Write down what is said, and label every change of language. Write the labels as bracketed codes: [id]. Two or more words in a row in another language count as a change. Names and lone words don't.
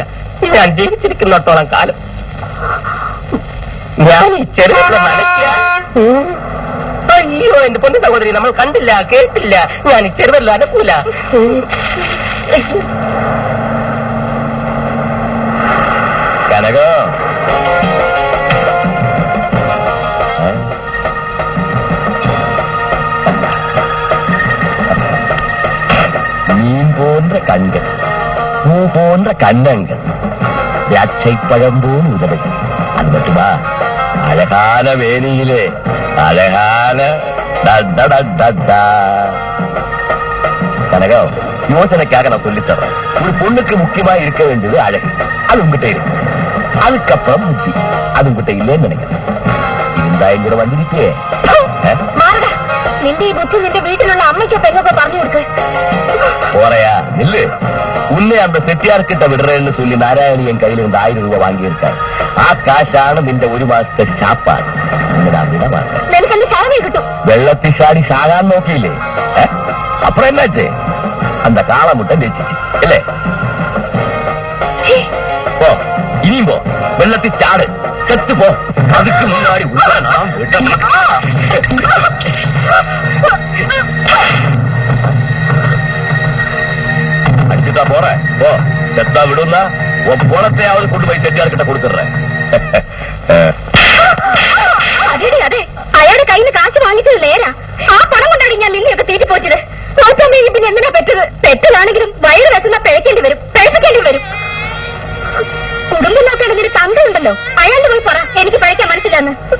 [ml] ഞാൻ ജീവിച്ചിരിക്കുന്നിടത്തോളം കാലം. ഞാൻ ഈ ചെറിയ അയ്യോ എന്റെ പൊന്നു സഹോദരി, നമ്മൾ കണ്ടില്ല കേട്ടില്ല. ഞാൻ ഈ ചെറുതല്ല അനക്കൂല. [ta] കനക மீன் போன்ற கண்கள், பூ போன்ற கன்னங்கள், திராட்சைப்பழம் போல் உதடுகள். அது மட்டுமா, அழகான வேணியிலே அழகான கனகம், யோசனைக்காக நான் சொல்லித் தர்றேன். ஒரு பொண்ணுக்கு முக்கியமா இருக்க வேண்டியது அழகு. அது உங்ககிட்ட இருக்கு. அதுக்கப்புறம் புத்தி. அது உங்ககிட்ட இல்லைன்னு நினைக்கிறேன். இருந்தா எங்கூட வந்திருக்கே. [ml] നിന്റെ ഈ ബുദ്ധി നിന്റെ വീട്ടിലുള്ള അമ്മയ്ക്ക് പെണ്ണൊക്കെ പറഞ്ഞു കൊടുക്ക്. [ta] போறையா இல்லு. உன்னை அந்த செட்டியார்கிட்ட விடுறேன்னு சொல்லி நாராயணி என் கையில இருந்து 1000 ரூபாய் வாங்கியிருக்காரு. [ml] ആ കാശാണ് നിന്റെ ഒരു മാസത്തെ ചാപ്പാട്. നിനക്കെന്റെ ശാപം കിട്ടും. വെള്ളത്തിൽ ചാടി ചാകാൻ നോക്കിയില്ലേ? അപ്പുറം എന്നാച്ചേ அந்த കാളമുട്ട വെച്ചിട്ട് അല്ലേ? പോ, ഇനിയും പോ. വെള്ളത്തിൽ ചാട്, [ta] செத்து போ. அதுக்கு முன்னாடி அடிச்சுட்டா போற போ. செத்தா விடுன்னா உன் போனத்தையாவது கொண்டு போய் செட்டியார்கிட்ட கொடுத்துடுறேன். [ml] അതെ അതെ, അയാളുടെ കയ്യിൽ നിന്ന് കാശ് വാങ്ങിച്ചത് നേരാ. ആ പണം കൊണ്ടാണ് ഞാൻ നിന്നെയൊക്കെ തീറ്റി പോച്ചത്. പിന്നെ എന്തിനാ പെറ്റത്? പെറ്റതാണെങ്കിലും വയറ് വെച്ചുന്ന പിഴക്കേണ്ടി വരും, പിഴപ്പിക്കേണ്ടി വരും. കുടുംബമില്ലാത്ത ഒരു തന്തയുണ്ടല്ലോ, അയാളുടെ പോയി പറ എനിക്ക് പഴയ്ക്കാൻ മനസ്സിലാന്ന്.